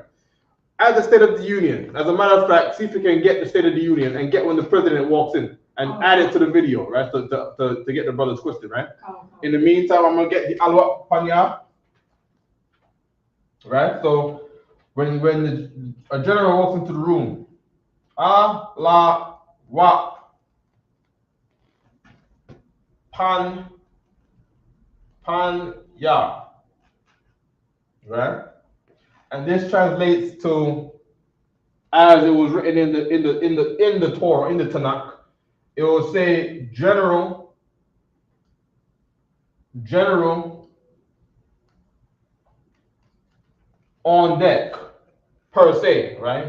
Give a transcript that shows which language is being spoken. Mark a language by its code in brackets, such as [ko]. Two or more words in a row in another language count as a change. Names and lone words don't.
[en] At the State of the Union, as a matter of fact, see if you can get the State of the Union and get when the president walks in and add it to the video, right? To get the brothers twisted, right? In the meantime, I'm going to get the Alwa Panya. Right? So when a general walks into the room, la wa pan ya, right? And this translates to, as it was written in the Torah, in the Tanakh, it will say general on deck, per se, right?